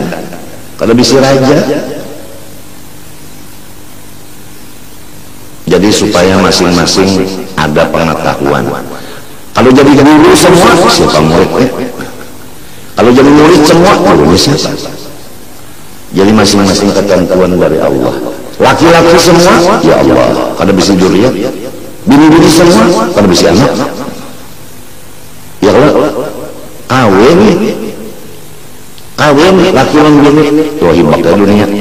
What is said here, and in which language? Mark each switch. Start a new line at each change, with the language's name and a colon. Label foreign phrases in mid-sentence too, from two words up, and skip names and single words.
Indonesian: Kalau bisa raja, jadi supaya masing-masing ada pengetahuan. Kalau jadi guru semua, siapa muridnya? Kalau jadi murid semua, gurunya siapa? Jadi masing-masing ketentuan dari Allah. Laki-laki semua,
Arabic: يا الله,
Banjar: kada bisa juriat. Bini-bini semua, kada bisa anak.
Arabic: يا الله,
Banjar: kawin, laki dan bini, tuh hebatnya dunia.